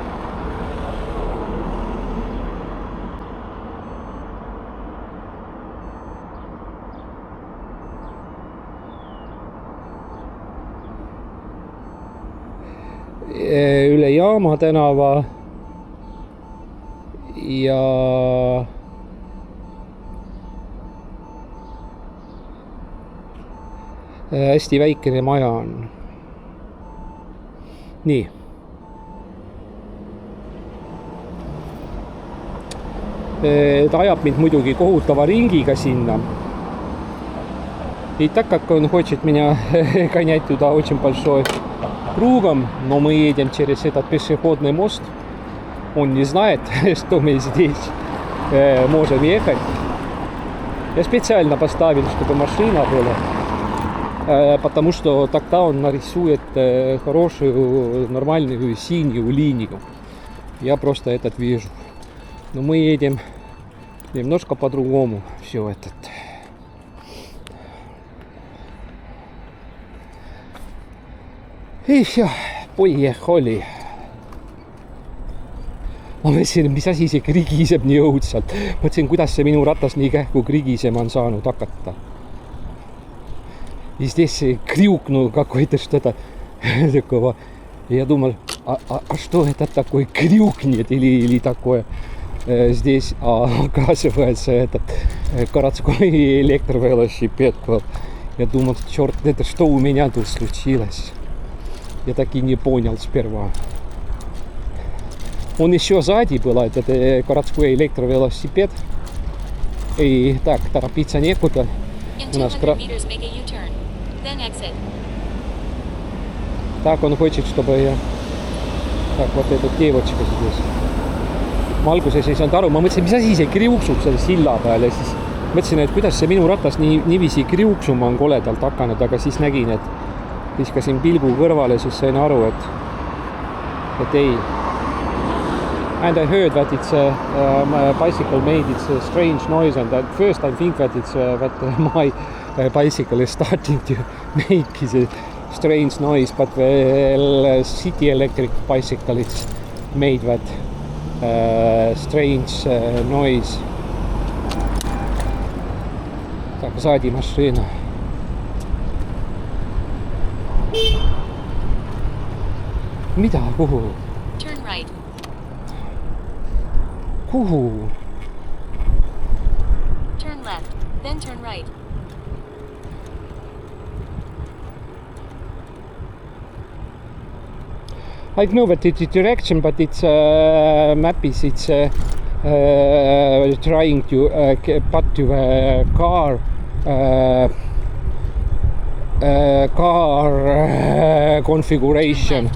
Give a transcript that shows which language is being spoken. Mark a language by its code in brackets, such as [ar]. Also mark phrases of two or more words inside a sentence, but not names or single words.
[et] Üle Jaama tänava ja hästi väikene maja on. Nii. Ta ajab mind muidugi kohutava ringiga sinna. [ru] И так как он хочет меня гонять туда очень большой кругом, но мы едем через этот пешеходный мост, он не знает, что мы здесь можем ехать. Я специально поставил, чтобы машина была, потому что тогда он нарисует хорошую, нормальную синюю линию. Я просто этот вижу. Но мы едем немножко по-другому все этот. И все, поехали. [et] Ma mõtlesin, mis asi see krigiseb nii õudsalt. Mõtlesin, kuidas see minu ratas nii kähku krigisema on saanud hakata. [ru] И здесь крюкнул какой-то что-то такого. Я думал, а что это такой крюкнет или такое здесь? А оказывается, этот городской электровелосипед был. Я думал, черт, это что у меня тут случилось? Я так и не понял сперва. Он еще сзади был, этот городской электровелосипед. И так, торопиться некуда. У нас так, он хочет, чтобы я... Так, вот эта девочка здесь. [et] Ma alguses ei saanud aru, ma mõtlesin, mis asi see kriuksub selle silla peal ja siis mõtlesin, et kuidas see minu ratas niiviisi kriuksuma on koledalt hakanud, aga siis nägin, et viskasin pilgu kõrvale, siis sain aru, et ei. [en] And I heard that it's my bicycle made it's a strange noise and at first I think that it's that my bicycle is starting to make a strange noise, but the city electric bicycle it's made that strange noise. [ru] Так, сзади машина. [et] Mida? Kuhu? [en] Turn right. [et] Kuhu? [en] Turn left. Then turn right. I know that it's a direction, but it's map is it's trying to put to a car configuration.